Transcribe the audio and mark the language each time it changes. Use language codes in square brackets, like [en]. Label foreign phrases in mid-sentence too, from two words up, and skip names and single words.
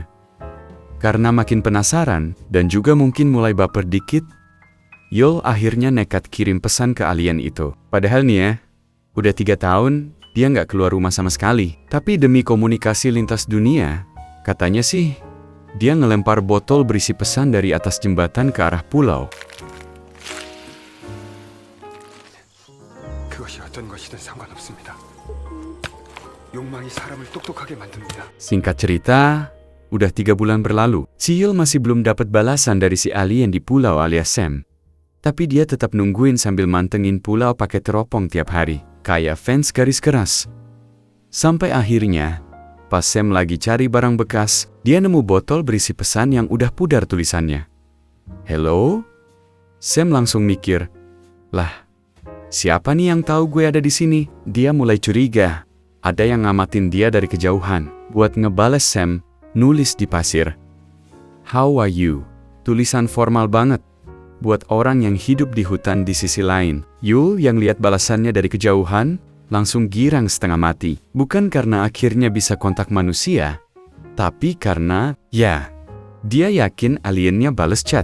[id] Karena makin penasaran, dan juga mungkin mulai baper dikit, Yul akhirnya nekat kirim pesan ke alien itu. Padahal nih ya, udah 3 tahun, dia nggak keluar rumah sama sekali. Tapi demi komunikasi lintas dunia, katanya sih, dia ngelempar botol berisi pesan dari atas jembatan ke arah pulau. [ko] 그것이 어떤 것이든 상관없습니다. 욕망이 사람을 똑똑하게 만듭니다. [id] Singkat cerita, udah 3 bulan berlalu. Si Yul masih belum dapat balasan dari si alien di pulau alias Sam. Tapi dia tetap nungguin sambil mantengin pulau pakai teropong tiap hari. Kayak fans garis keras. Sampai akhirnya, pas Sam lagi cari barang bekas, dia nemu botol berisi pesan yang udah pudar tulisannya. [en] Hello? [id] Sam langsung mikir, lah, siapa nih yang tahu gue ada di sini? Dia mulai curiga. Ada yang ngamatin dia dari kejauhan. Buat ngebales Sam, nulis di pasir. [en] How are you? [id] Tulisan formal banget. Buat orang yang hidup di hutan di sisi lain. Yul yang lihat balasannya dari kejauhan, langsung girang setengah mati. Bukan karena akhirnya bisa kontak manusia, tapi karena, ya, dia yakin aliennya bales chat.